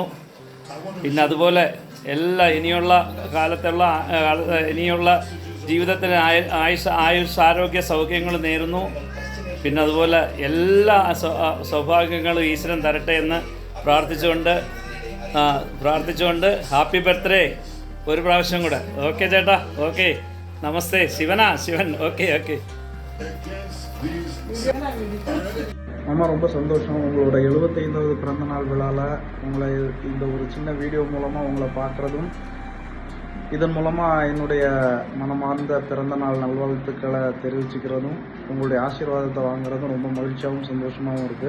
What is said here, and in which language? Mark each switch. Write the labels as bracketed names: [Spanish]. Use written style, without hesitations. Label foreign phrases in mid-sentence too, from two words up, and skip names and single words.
[Malayalam] പിന്നെ അതുപോലെ ഇനിയുള്ള കാലത്തുള്ള ഇനിയുള്ള ജീവിതത്തിന് ആയുഷ് ആരോഗ്യ സൗഖ്യങ്ങൾ നേരുന്നു. പിന്നെ അതുപോലെ എല്ലാ സൗഭാഗ്യങ്ങളും ഈശ്വരൻ തരട്ടെ എന്ന് പ്രാർത്ഥിച്ചുകൊണ്ട് [English] happy birthday [Malayalam] ഒരു പ്രാവശ്യം കൂടെ. ഓക്കെ ചേട്ടാ, ഓക്കെ, നമസ്തേ. ശിവൻ. [Tamil] ஓகே. மாமா, ரொம்ப சந்தோஷம். உங்களோட 75வது பிறந்தநாள் விழாவில் உங்களை இந்த ஒரு சின்ன வீடியோ மூலமாக உங்களை பார்க்குறதும், இதன் மூலமாக என்னுடைய மனமார்ந்த பிறந்தநாள் நல்வாழ்த்துக்களை தெரிவிச்சுக்கிறதும், உங்களுடைய ஆசீர்வாதத்தை வாங்குறதும் ரொம்ப மகிழ்ச்சியாகவும் சந்தோஷமாகவும் இருக்குது.